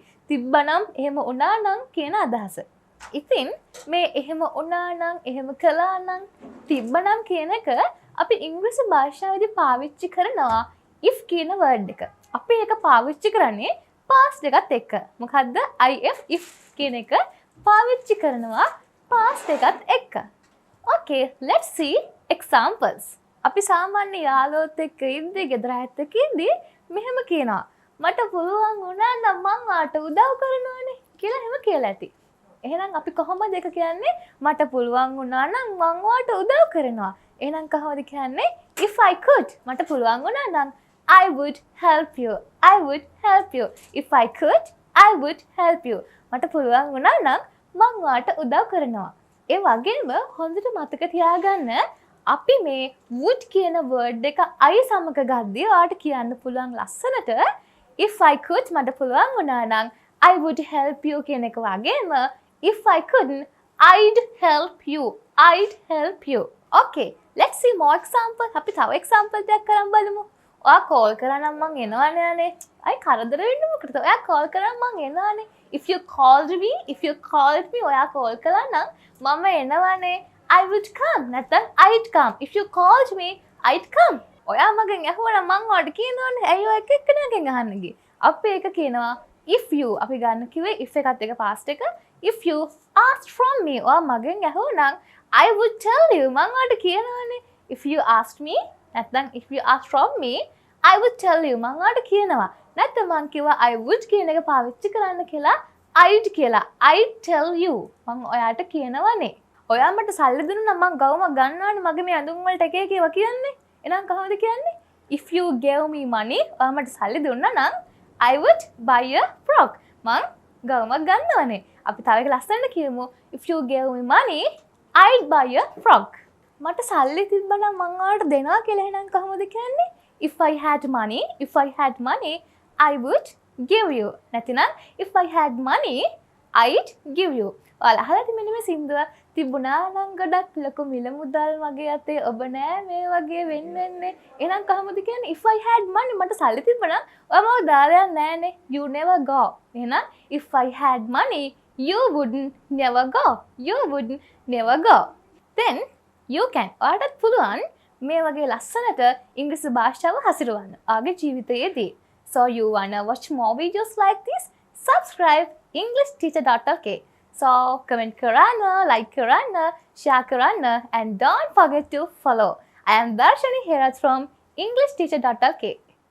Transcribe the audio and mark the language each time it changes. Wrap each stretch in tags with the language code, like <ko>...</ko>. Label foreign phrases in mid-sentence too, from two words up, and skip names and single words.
<si>තිබ්බා නම්, එහෙම වුණා නම් කියන අදහස. ඉතින් මේ එහෙම වුණා නම්, එහෙම කළා නම්, තිබ්බා නම් කියන එක අපි ඉංග්‍රීසි භාෂාවේදී පාවිච්චි කරනවා if කියන word එක. අපි ඒක පාවිච්චි කරන්නේ past එකත් එක්ක. මොකද්ද? if කියන එක පාවිච්චි කරනවා past එකත් එක්ක.</si> <en>Okay, let's see examples.</en> <si>අපි සාමාන්‍ය යාළුවොත් එක්ක ඉඳි ගෙදර ඇත්තක ඉඳි මෙහෙම කියනවා. මට පුළුවන් වුණා නම් මං ආට උදව් කරනවානේ කියලා එහෙම කියලා ඇති. එහෙනම් අපි කොහොමද ඒක කියන්නේ? මට පුළුවන් වුණා නම් මං ඔයාට උදව් කරනවා. එහෙනම් කොහොමද කියන්නේ?</si> <en>if I could.</en> <si>මට පුළුවන් වුණා නම්</si> <en>I would help you. I would help you. If I could, I would help you.</en> <si>මට පුළුවන් වුණා නම් මං ඔයාට උදව් කරනවා. ඒ වගේම හොඳට මතක තියාගන්න අපි මේ would කියන word එක I සමග ගද්දී ඔයාට කියන්න පුළුවන් ලස්සනට</si> <en>if I could</en> <si>මට පුළුවන් වුණා නම්</si> <en>I would help you</en> <si>කියන එක වගේම</si> <en>if I couldn't I'd help you. I'd help you. Okay, let's see more example.</en> <si>අපි තව example දෙයක් කරන් බලමු. ඔයා call කරා නම් මං එනවනේ අනේ. අයි කරදර වෙන්න මොකටද? ඔයා call කරා මං එනවනේ.</si> <en>If you called me</en> <si>ඔයා call කළා නම් මම එනවනේ.</si> <en>I would come. නැත්නම් I'd come. If you called me, I'd come.</en> <si>ඔයා මගෙන් ඇහුවා මං ඔයාට කියනවනේ. ඇයි ඔය එක එක්කෙනාගෙන් අහන්න ගියේ? අපි ඒක කියනවා</si> <en>if you.</en> <si>අපි ගන්න කිව්වේ if එකත් එක past එක.</si> <en>If you asked from me.</en> <si>ඔයා මගෙන් ඇහුවා නම්</si> <en>I would tell you.</en> <si>මං ඔයාට කියනවනේ.</si> <en>If you asked me, නැත්නම් if you asked from me, I would tell you.</en> <si>මං ඔයාට කියනවා. නැත්නම් මං කිව්වා</si> <en>I would</en> <si>කියන එක පාවිච්චි කරන්න කියලා I'd කියලා.</si> <en>I'd tell you.</en> <si>මං ඔයාට කියනවනේ. ඔයා මට සල්ලි දුන්නා නම් මං ගවම ගන්නවානේ මගේ මේ ඇඳුම් වලට එක එක ඒවා කියන්නේ. එහෙනම් කොහොමද කියන්නේ?</si> <en>If you gave me money,</en> <si>ඔයා මට සල්ලි දුන්නා නම්</si> <en>I would buy a frock.</en> <si>මං ගවම ගන්නවානේ. අපි තව එක ලස්සනට කියමු.</si> <en>If you gave me money, I'd buy a frock.</en> <si>මට සල්ලි තිබ්බා නම් මං ඔයාලට දෙනවා කියලා එහෙනම් කොහොමද කියන්නේ?</si> <en>If I had money, I would give you. නැතිනම් if I had money, I'd give you.</en> <si>ඔයාලා අහලා තියෙන්නේ මෙන්න මේ සින්දුව තිබුණා නම් ගොඩක් ලොකු මිල මුදල් මගේ අතේ ඔබ නෑ මේ වගේ වෙන්නේ. එහෙනම් කොහොමද කියන්නේ?</si> <en>If I had money</en> <si>මට සල්ලි තිබ්බා නම් ඔයා මව දාලා නෑනේ.</si> <en>You never go. එහෙනම් if I had money, you wouldn't never go. You wouldn't never go. Then you can.</en> <si>ඔයාටත් පුළුවන් මේ වගේ ලස්සනට ඉංග්‍රීසි භාෂාව හසිරවන්න ආගේ ජීවිතයේදී.</si> <en>So you wanna watch more videos like this? Subscribe EnglishTeacher.lk. So comment කරන්න, like කරන්න, share කරන්න, and don't forget to follow. I am Darshani Herat from EnglishTeacher.lk.</en>